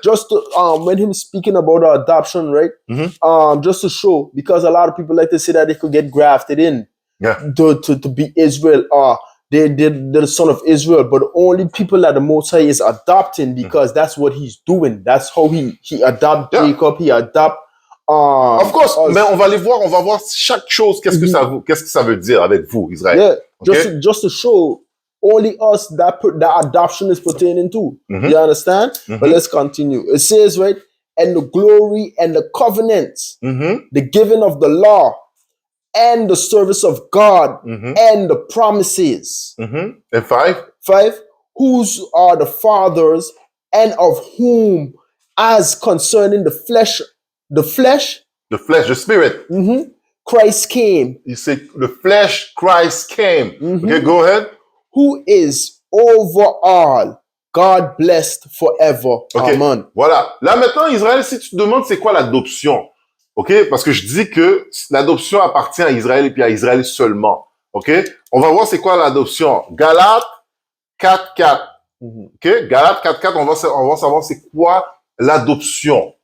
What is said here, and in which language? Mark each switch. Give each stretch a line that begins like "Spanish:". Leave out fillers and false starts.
English: Just to, when him speaking about the adoption, right? Just to show, because a lot of people like to say that they could get grafted in to be Israel, they're the son of Israel, but only people that the Most High is adopting because that's what he's doing. That's how he adopt Jacob, he adopt. Of course,
French: mais on va voir chaque chose, qu'est-ce que ça veut dire avec vous, Israël.
English: Yeah, Okay? just to show only us that adoption is pertaining to. You understand? But let's continue. It says, right, and the glory and the covenants, the giving of the law, and the service of God, and the promises. And 5. 5, whose are the fathers, and of whom, as concerning the flesh, The flesh, the spirit. Christ came. You say the flesh, Christ came. Okay, go ahead. Who is over all, God blessed forever. Okay. Amen.
French: Voilà. Là maintenant, Israël, si tu te demandes c'est quoi l'adoption, ok, parce que je dis que l'adoption appartient à Israël et puis à Israël seulement. Ok, on va voir c'est quoi l'adoption. Galates 4.4. Ok, Galates 4.4, on va savoir c'est quoi l'adoption.